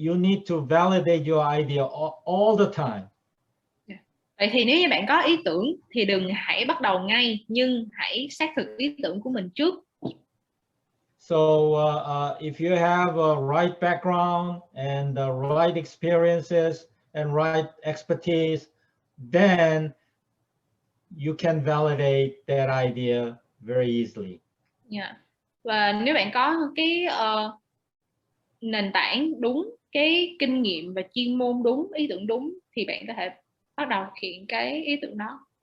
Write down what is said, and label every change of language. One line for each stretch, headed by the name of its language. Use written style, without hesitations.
English: You need to validate your idea all the time.
Vietnamese: Vậy thì nếu như bạn có ý tưởng thì đừng hãy bắt đầu ngay, nhưng hãy xác thực ý tưởng của mình trước.
English: So if you have a right background and the right experiences and right expertise, then you can validate that idea very easily. Yeah.
Vietnamese: Và nếu bạn có cái nền tảng đúng, cái kinh nghiệm và chuyên môn đúng, ý tưởng đúng, thì bạn có thể bắt đầu thực hiện cái ý tưởng đó.